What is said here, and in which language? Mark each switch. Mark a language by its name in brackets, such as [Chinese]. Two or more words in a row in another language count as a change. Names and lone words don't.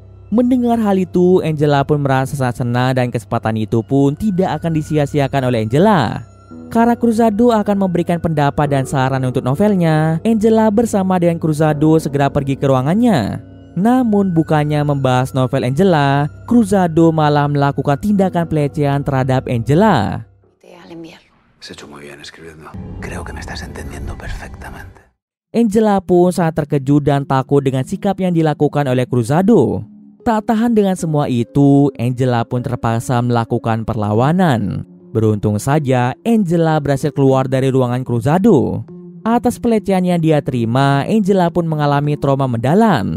[Indonesian] Mendengar hal itu, Angela pun merasa sangat senang dan kesempatan itu pun tidak akan disia-siakan oleh Angela. Karena Cruzado akan memberikan pendapat dan saran untuk novelnya, Angela bersama dengan Cruzado segera pergi ke ruangannya. Namun bukannya membahas novel Angela, Cruzado malah melakukan tindakan pelecehan terhadap Angela. [Spanish] Has hecho muy bien escribiendo. Creo que me estás entendiendo perfectamente. [Indonesian] Angela pun sangat terkejut dan takut dengan sikap yang dilakukan oleh Cruzado. Tak tahan dengan semua itu, Angela pun terpaksa melakukan perlawanan. Beruntung saja, Angela berhasil keluar dari ruangan Cruzado. Atas pelecehan yang dia terima, Angela pun mengalami trauma mendalam.